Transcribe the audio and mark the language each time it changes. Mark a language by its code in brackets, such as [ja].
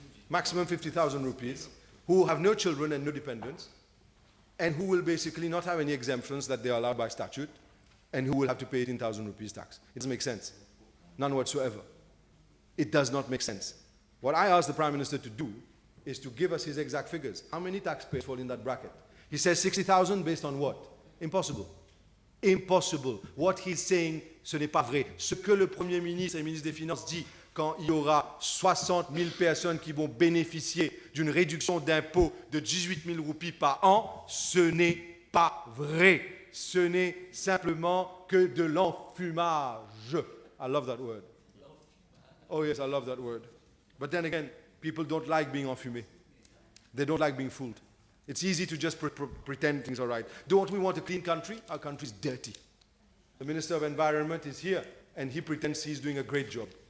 [en] Maximum 50,000 rupees, who have no children and no dependents, and who will basically not have any exemptions that they are allowed by statute, and who will have to pay 18,000 rupees tax. It doesn't make sense. None whatsoever. It does not make sense. What I asked the Prime Minister to do is to give us his exact figures. How many taxpayers fall in that bracket? He says 60,000 based on what? Impossible. Impossible. What he's saying, [fr] ce n'est pas vrai. Ce que le Premier ministre et le ministre des Finances dit quand il y aura 60 000 personnes qui vont bénéficier d'une réduction d'impôt de 18 000 roupies par an, ce n'est pas vrai. Ce n'est simplement que de l'enfumage. [en] I love that word. Oh yes, I love that word. But then again, people don't like being enfumé. They don't like being fooled. It's easy to just pretend things are right. Don't we want a clean country? Our country is dirty. The Minister of Environment is here, and he pretends he's doing a great job.